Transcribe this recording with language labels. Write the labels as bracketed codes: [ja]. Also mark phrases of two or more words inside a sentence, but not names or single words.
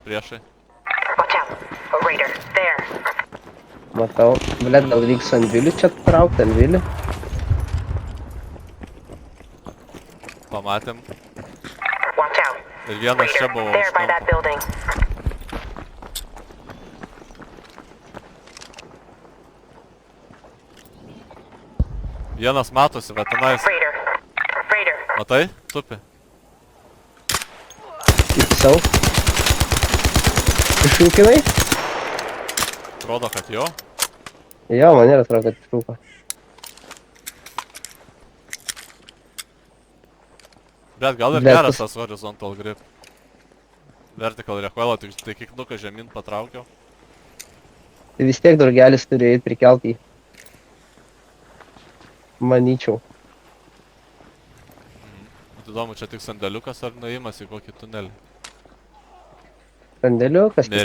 [lt] Priešai. [en] Watch out. A raider. There. [lt] Matau. Blet, gal reiks ant vilių čia traukti, ant vilių? Pamatėm. [en] Watch out. [lt] Ir vienas čia [en] Raider. [lt] buvo [en] There [lt] už [en] by that [lt] kampo. [en] building. [lt] Vienas matosi, va tenais. [en] Raider. Raider. [lt] Matai? Tupi. Įpisau. Išrūkinai? Rodo, kad jo. Jo, man ir atrodo, kad išrūko. Bet gal ir Bet geras tas- tas [en] horizontal grip. Vertical recoil'o, [lt] tai kiknuką žemyn patraukiau. Tai vis tiek draugelis turi eit prikelt jį. Manyčiau. Bet įdomu, čia tik sandėliukas ar nuėjimas į kokį tunelį. Sandėliukas tik